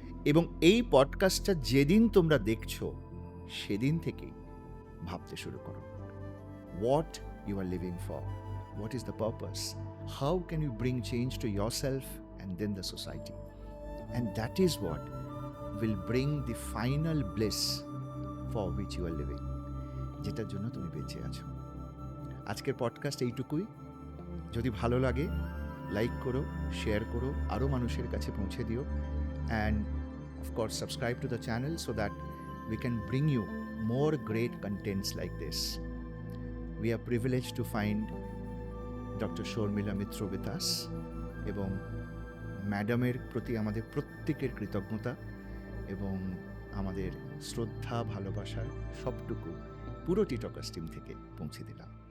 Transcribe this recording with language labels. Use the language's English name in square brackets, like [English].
[Bangla] এবং এই পডকাস্টটা যেদিন তোমরা দেখছো সেদিন থেকেই ভাবতে শুরু করো, [English] what you are living for, what is the purpose, how can you bring change to yourself and then the society, and that is what will bring the final bless for which you are living, [Bangla] যেটার জন্য তুমি বেঁচে আছো। আজকের podcast এইটুকুই। যদি ভালো লাগে লাইক করো, শেয়ার করো, আরও মানুষের কাছে পৌঁছে দিও, [English] And of course subscribe to the channel so that we can bring you more great contents like this. We are privileged to find Dr. Shormila Mitra with us, [Bangla] এবং ম্যাডামের প্রতি আমাদের প্রত্যেকের কৃতজ্ঞতা এবং আমাদের শ্রদ্ধা, ভালোবাসার সবটুকু পুরো টিটকাস টিম থেকে পৌঁছে দিলাম।